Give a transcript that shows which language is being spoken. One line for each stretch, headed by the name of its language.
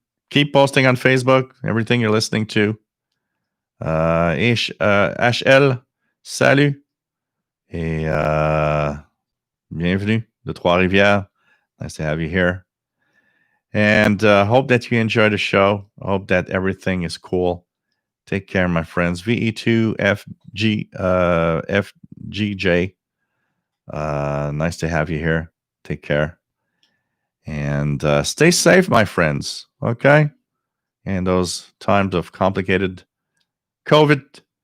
English: Keep posting on Facebook everything you're listening to.
French: HL, salut et bienvenue de Trois-Rivières.
English: Nice to have you here. And hope that you enjoy the show. Hope that everything is cool. Take care, my friends. VE2FGJ. Nice to have you here. Take care. And stay safe, my friends. Okay? In those times of complicated COVID.